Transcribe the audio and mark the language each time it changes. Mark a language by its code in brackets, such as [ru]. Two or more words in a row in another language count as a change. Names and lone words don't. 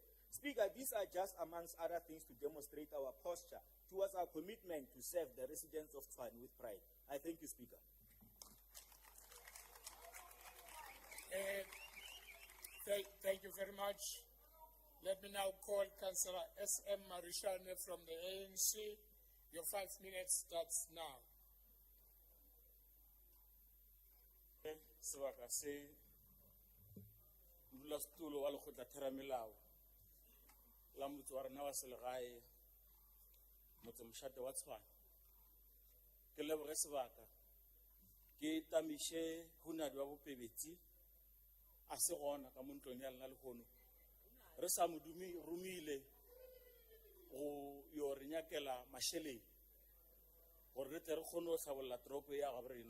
[en] Speaker, these are just amongst other things to demonstrate our posture towards our commitment to serve the residents of Tshwane with pride. I thank you, Speaker. Thank you very much. Let me now call Councillor S.M. Marishane from the ANC. Your 5 minutes starts now. [nso] Sebaka se molastulo wa lekgotla theramelao la motse wa rena wa selegae motse mošate wa Tshwane. Ke leboge sebaka ke tamiše hunadi wa bopebetsi a se gona ka mo ntlong ya lena lehono re sa mo romile go yo re nyakela mašheleng gore re tle re kgone go tlhabolola toropo ya gabo rena.